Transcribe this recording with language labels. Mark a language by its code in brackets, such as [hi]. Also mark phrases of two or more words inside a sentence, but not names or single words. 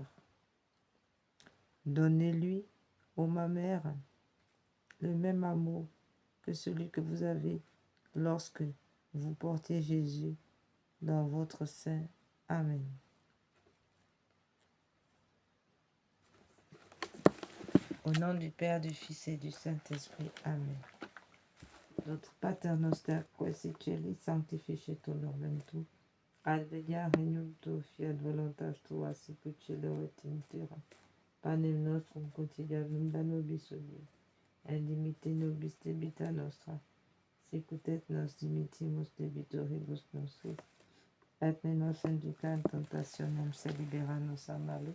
[fr] Donnez-lui, ô ma mère, le même amour que celui que vous avez lorsque vous portez Jésus dans votre sein. Amen. Au nom du Père, du Fils et du Saint-Esprit. Amen. [la] Notre Pater noster, qui es in cieli, sanctificetur nomen tu. Advenia regnum tu, fiat voluntas tua, sicut cielo et in terra. Panem nostrum quotidianum da nobis hodie, et dimitte nobis debita nostra, sicut et nos dimittimus debitoribus nostris, et ne nos induca in tentationem, sed libera nos a malo.